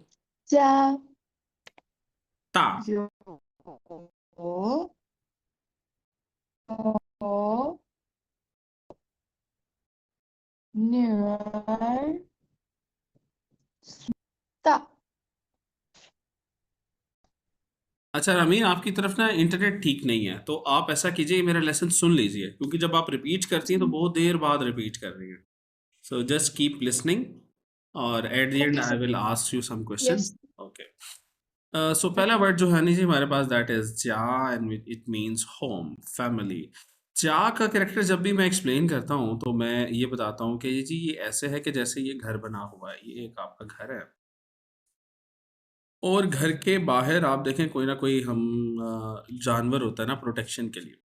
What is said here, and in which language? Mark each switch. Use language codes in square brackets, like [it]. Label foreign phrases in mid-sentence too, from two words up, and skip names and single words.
[zh] 加大油女儿大。 [hi] अच्छा रमीन, आपकी तरफ ना इंटरनेट ठीक नहीं है, तो आप ऐसा कीजिए, मेरा लेसन सुन लीजिए, क्योंकि जब आप रिपीट करती हैं तो बहुत देर बाद रिपीट कर रही हैं. [en] so just keep listening, और at the end Okay, आई sir. will ask you some Yes. questions. okay. [hi] सो पहला वर्ड जो है नहीं जी हमारे पास, [en] that is jia, and it means home, family. [hi] जा का कैरेक्टर जब भी मैं एक्सप्लेन करता हूँ तो मैं ये बताता हूँ कि जी ये ऐसे है कि जैसे ये घर बना हुआ है, ये एक आपका घर है, और घर के बाहर आप देखें कोई ना कोई हम जानवर होता है ना प्रोटेक्शन के लिए.